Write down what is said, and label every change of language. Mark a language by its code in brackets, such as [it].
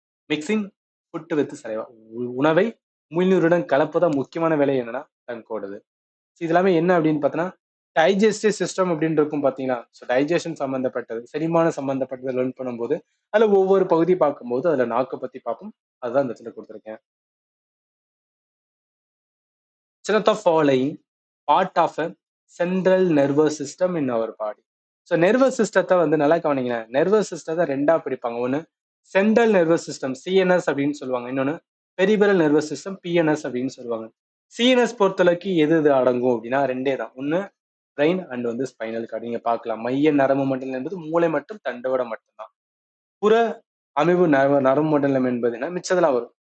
[en] Mixing food with saliva. [ta] உணவை உமிழ்நீருடன் கலப்பதான் முக்கியமான வேலை என்னன்னா டங்கோடது. இது எல்லாமே என்ன அப்படின்னு பார்த்தோன்னா, டைஜஸ்டிவ் சிஸ்டம் அப்படின்னு இருக்கும் பார்த்தீங்களா? ஸோ டைஜஷன் சம்மந்தப்பட்டது, செரிமானம் சம்மந்தப்பட்டது லேர்ன் பண்ணும்போது, அதுல ஒவ்வொரு பகுதி பார்க்கும்போது, அதுல நாக்க பத்தி பார்ப்போம். அதுதான் இந்த இடத்துல குடுத்திருக்கேன். [en] Which of the following part of a central nervous system in our body? [ta] So nervous சிஸ்டத்தை வந்து நல்லா கவனிங்களேன். நர்வஸ் சிஸ்டத்தை 2ஆ பிரிப்பாங்க. ஒண்ணு சென்ட்ரல் நர்வஸ் சிஸ்டம் சிஎன்எஸ் அப்படின்னு சொல்லுவாங்க. இன்னொன்னு பெரிபெரல் நர்வஸ் சிஸ்டம் பிஎன்எஸ் அப்படின்னு சொல்லுவாங்க. சிஎன்எஸ் பொறுத்தளவுக்கு எது எது அடங்கும் அப்படின்னா 2 தான். ஒண்ணு பிரெயின் அண்ட் வந்து ஸ்பைனல் கார்டு. நீங்க பார்க்கலாம். மைய நரம்பு மண்டலம் என்பது மூளை மற்றும் தண்டோட மட்டும்தான். புற அமைவு நரம்பு மண்டலம் என்பது என்ன மிச்சதெல்லாம் வரும்.